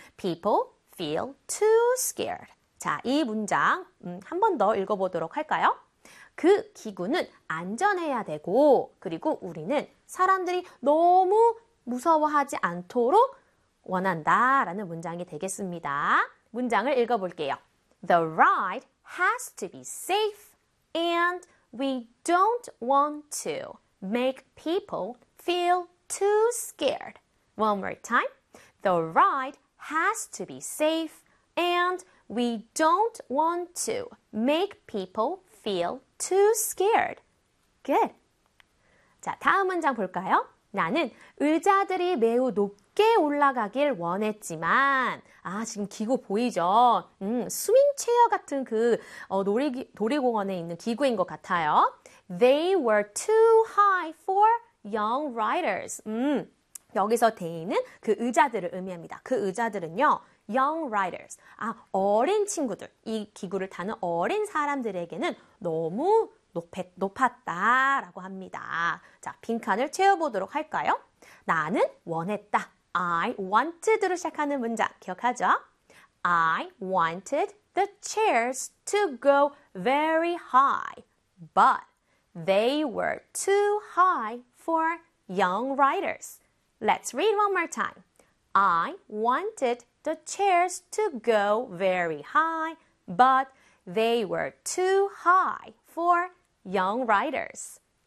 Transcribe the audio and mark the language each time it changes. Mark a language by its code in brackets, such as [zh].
[en] People feel too scared. [ko] 자, 이 문장 한 번 더 읽어보도록 할까요? 그 기구는 안전해야 되고 그리고 우리는 사람들이 너무 무서워하지 않도록 원한다 라는 문장이 되겠습니다. 문장을 읽어볼게요. [en] The ride has to be safe and we don't want to make people feel too scared. One more time. The ride has to be safe and we don't want to make people feel too scared. [ko] Good. 자, 다음 문장 볼까요? 나는 의자들이 매우 높게 올라가길 원했지만, 아, 지금 기구 보이죠? 스윙체어 같은 그 놀이공원에 있는 기구인 것 같아요. [en] They were too high for young riders. [ko] 여기서 they는 그 의자들을 의미합니다. 그 의자들은요. [en] Young riders, [ko] 아, 어린 친구들, 이 기구를 타는 어린 사람들에게는 너무 높았다라고 합니다. 자, 빈칸을 채워보도록 할까요? 나는 원했다. [en] I wanted [ko] 로 시작하는 문장 기억하죠? [en] I wanted the chairs to go very high, but they were too high for young riders. Let's read one more time. I wanted the chairs to go very high, but they were too high for young riders.